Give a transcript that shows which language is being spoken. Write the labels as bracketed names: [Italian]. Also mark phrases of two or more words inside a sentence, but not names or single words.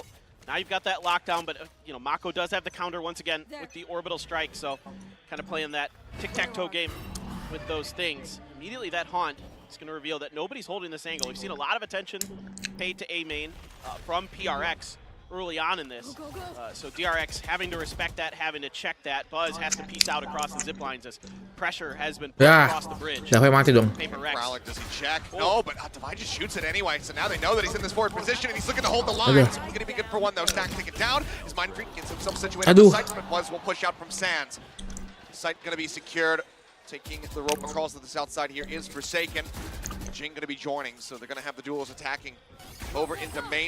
[English] Now you've got that lockdown, but you know, Mako does have the counter once again with the orbital strike, so kind of playing that tic-tac-toe game with those things. Immediately that haunt is going to reveal that nobody's holding this angle. We've seen a lot of attention paid to A main from PRX early on in this. So DRX having to respect that, having to check that. Buzz has to piece out across the zip lines as pressure has been put Ya, across the bridge. [Indonesian] Davi mati dong. [English] Paperrex. Prowler, does he check? No, but Devi just shoots it anyway. So now they know that he's in this forward position and he's looking to hold the line. It's going to be good for one though. Stack take it down. His mind freak gets himself situated Aduh. on the site, but Buzz will push out from Sands. Site going to be secured. Taking the rope across to the south side here is Forsaken. Jing going to be joining, so they're going to have the duels attacking over into main.